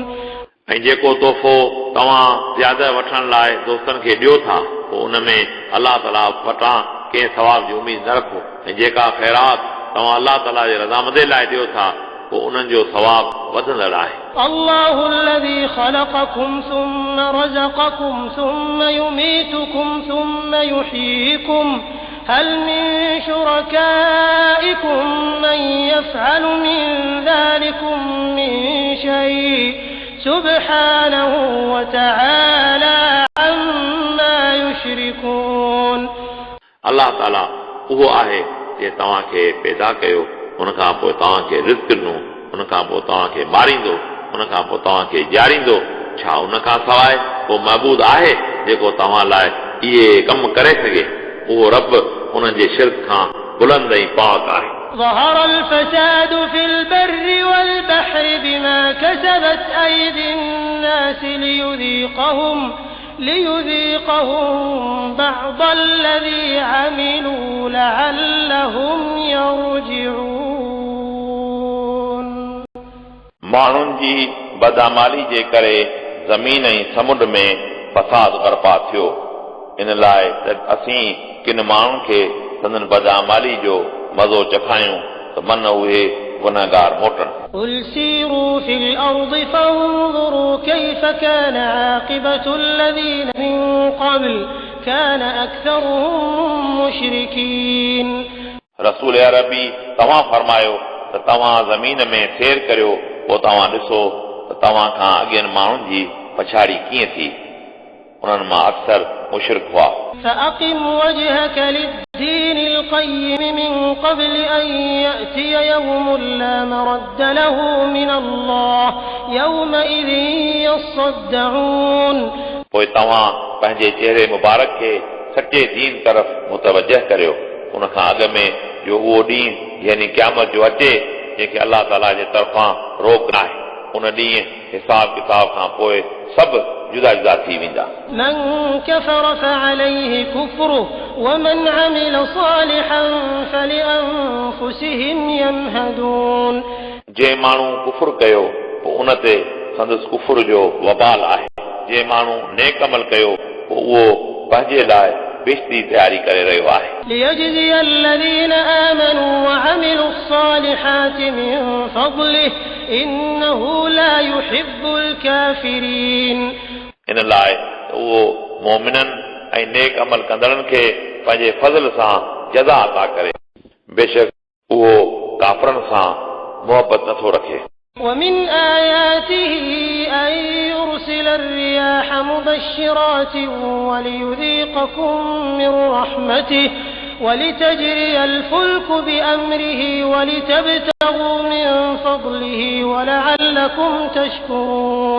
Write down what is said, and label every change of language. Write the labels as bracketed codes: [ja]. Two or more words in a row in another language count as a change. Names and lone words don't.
[sd] ऐं जेको तोहफ़ो तव्हां ज़्यादा वठण लाइ दोस्तनि खे ॾियो था पोइ उन में अलाह ताला वटां कंहिं सवाब जी उमेद न रखो ऐं जेका ख़ैरात तव्हां अलाह ताला जे रज़ामंदे लाइ ॾियो था पोइ उन्हनि जो सवाब वधंदड़ आहे. [ar] الله الذي خلقكم ثم رزقكم ثم يميتكم ثم يحييكم هل من شركائكم من يفعل من ذلكم من شيء سبحانه وتعالى عما يشركون. [sd] अलाह ताला उहो आहे जे तव्हांखे पैदा कयो उन खां पोइ तव्हांखे रिज़्क़ ॾिनो उन खां पोइ तव्हांखे मारींदो उन खां पोइ तव्हांखे ॼाणींदो. छा उन खां सवाइ को महबूद आहे जेको तव्हां लाइ इहे कम करे सघे? उहो रब उन्हनि जे शिरक खां बुलंद ऐं पाक आहे. [ar] ظهر الفساد في البر والبحر بما كسبت أيدي الناس ليذيقهم بعض الذي عملوا لعلهم يرجعون. [sd] माण्हुनि जी बदअमाली जे करे ज़मीन ऐं समुंड में फसाद बर्पा थियो. इन लाइ त असीं किन माण्हुनि खे संदन बदअमाली जो मज़ो चखायूं त मन उहे गुनहगार मोटन. [ar] قل سيروا في الأرض فانظروا كيف كان عاقبة الذين من قبل كان أكثرهم مشركين. [sd] रसूल अरबी तव्हां फरमायो त तव्हां ज़मीन में सैर करियो पोइ तव्हां ॾिसो त तव्हां खां अॻियनि माण्हुनि जी पछाड़ी कीअं थी. उन्हनि मां अक्सर मुशरिक हुआ. [ar] فأقم وجهك للدين القيم من قبل أن يأتي يوم لا مرد له من الله يومئذ يصدعون. [sd] पोइ तव्हां पंहिंजे चेहरे मुबारक खे सचे दीन तरफ़ मुतवजह करियो उन खां अॻ में जो उहो ॾींहुं यानी क़यामत जो अचे जंहिंखे अलाह ताला जे तरफ़ां रोक नाहे. उन ॾींहुं हिसाब किताब खां पोइ सभु जुदा जुदा थी वेंदा. [ar] من كفر فعليه كفره ومن عمل صالحا فلأنفسهم يمهدون. [sd] जे माण्हू कुफुर कयो पोइ उन ते संदसि कुफुर जो वबाल आहे. जे माण्हू नेक अमल कयो पोइ उहो पंहिंजे लाइ बेशती तयारी करे रहियो आहे. [ar] ليجزي الذين آمنوا وعملوا الصالحات من فضله إنه لا يحب الكافرين. [sd] इन लाइ उहो मोमिननि ऐं नेक अमल कंदड़नि खे पंहिंजे फज़ल सां जज़ा अता करे. बेशक उहो काफ़रनि सां मोहबत नथो रखे. [ar] ومن آياته أن يرسل الرياح مبشرات وليذيقكم من رحمته ولتجري الفلك بأمره ولتبتغوا من فضله ولعلكم تشكرون.